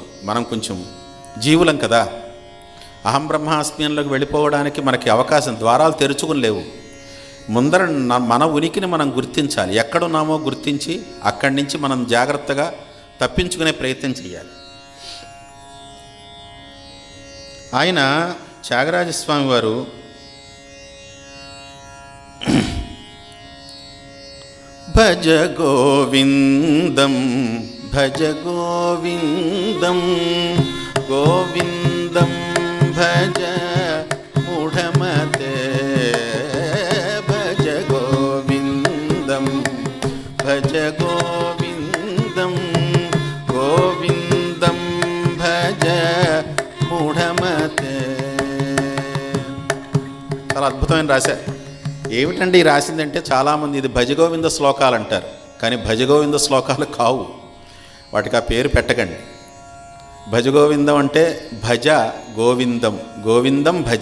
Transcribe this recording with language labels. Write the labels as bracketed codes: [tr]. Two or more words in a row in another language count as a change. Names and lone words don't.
[te] మనం కొంచెం జీవులం కదా, అహం బ్రహ్మాస్మ్యంలోకి వెళ్ళిపోవడానికి మనకి అవకాశం, ద్వారాలు తెరుచుకుని లేవు. ముందర మన ఉనికిని మనం గుర్తించాలి. ఎక్కడున్నామో గుర్తించి అక్కడి నుంచి మనం జాగ్రత్తగా తప్పించుకునే ప్రయత్నం చేయాలి. ఆయన త్యాగరాజస్వామి వారు [sa] భజ గోవిందం భజ గోవిందం గోవిందం భజ మూఢమతే భజ గోవిందం భజ గోవిందం గోవిందం భజ మూఢమతే. [te] చాలా అద్భుతమైన రాశారు. ఏమిటండి ఈ రాసిందంటే, చాలామంది ఇది భజగోవింద శ్లోకాలు అంటారు, కానీ భజగోవింద శ్లోకాలు కావు. వాటికి ఆ పేరు పెట్టకండి. భజగోవిందం అంటే [sa] భజ గోవిందం, గోవిందం భజ.